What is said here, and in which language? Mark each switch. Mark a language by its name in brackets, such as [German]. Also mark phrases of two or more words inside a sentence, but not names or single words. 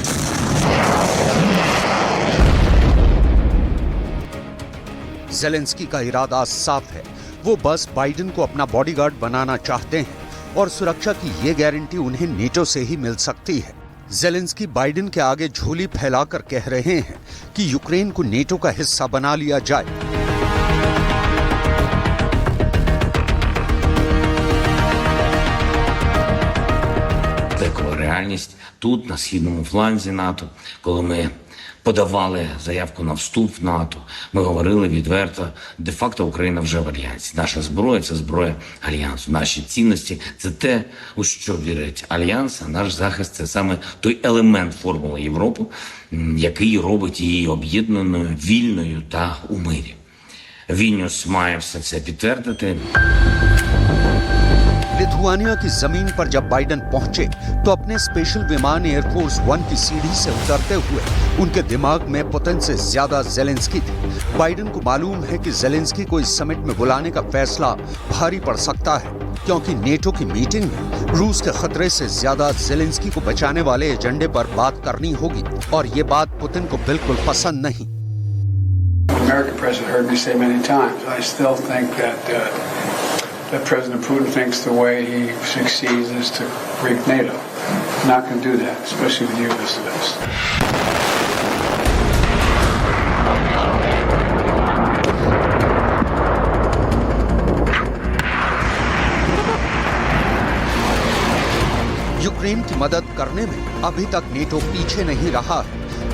[Hindi] जेलेंस्की का इरादा साफ है, वो बस बाइडेन को अपना बॉडीगार्ड बनाना चाहते हैं और सुरक्षा की ये गारंटी उन्हें नेटो से ही मिल सकती है। जेलेंस्की बाइडेन के आगे झोली फैलाकर कह रहे हैं कि यूक्रेन को नेटो का हिस्सा बना लिया जाए। [Ukrainian] Реальність тут, на східному фланзі НАТО, коли ми подавали заявку на вступ в НАТО, ми говорили відверто, де-факто Україна вже в Альянсі. Наша зброя – це зброя Альянсу. Наші цінності – це те, у що вірить Альянс, а наш захист – це саме той елемент формули Європи, який робить її об'єднаною, вільною та у мирі. Вільнюс має все це підтвердити. [Hindi] लिथुआनिया की जमीन पर जब बाइडेन पहुंचे तो अपने स्पेशल विमान एयरफोर्स 1 की सीढ़ी से उतरते हुए उनके दिमाग में पुतिन से ज्यादा जेलेंस्की थी। बाइडेन को मालूम है कि जेलेंस्की को इस समिट में बुलाने का फैसला भारी पड़ सकता है क्योंकि नेटो की मीटिंग में रूस के खतरे से ज्यादा जेलेंस्की को बचाने वाले एजेंडे पर बात करनी होगी और ये बात पुतिन को बिल्कुल पसंद नहीं। [English] American president heard me say many times, I still think that President Putin thinks the way he succeeds is to break NATO. Not going to do that, especially with you as the best. [Hindi] यूक्रेन की मदद करने में अभी तक नेटो पीछे नहीं रहा है।